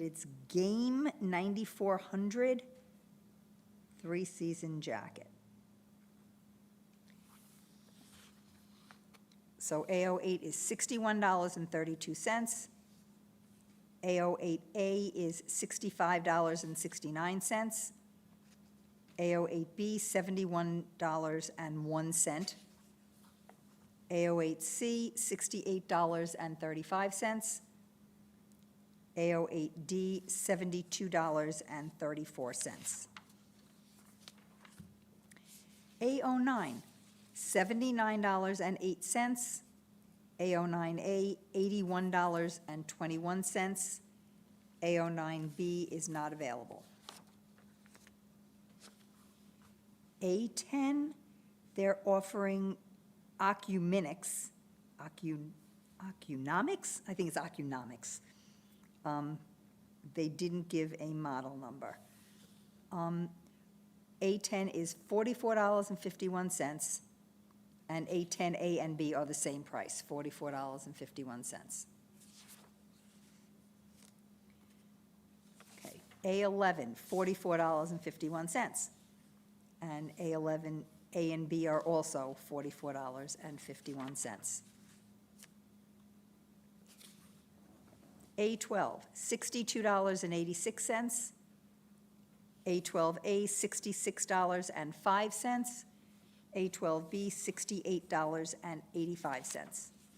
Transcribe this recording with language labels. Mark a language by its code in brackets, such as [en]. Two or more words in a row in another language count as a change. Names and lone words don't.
[en] It's Game 9400 three-season jacket. So AO8 is $61.32. AO8A is $65.69. AO8B, $71.01. AO8C, $68.35. AO8D, $72.34. AO9, $79.08. AO9A, $81.21. AO9B is not available. A10, they're offering Ocunomics. Ocunomics? I think it's Ocunomics. They didn't give a model number. A10 is $44.51, and A10A and B are the same price, $44.51. Okay, A11, $44.51, and A11, A and B are also $44.51. A12, $62.86. A12A, $66.05. A12B, $68.85.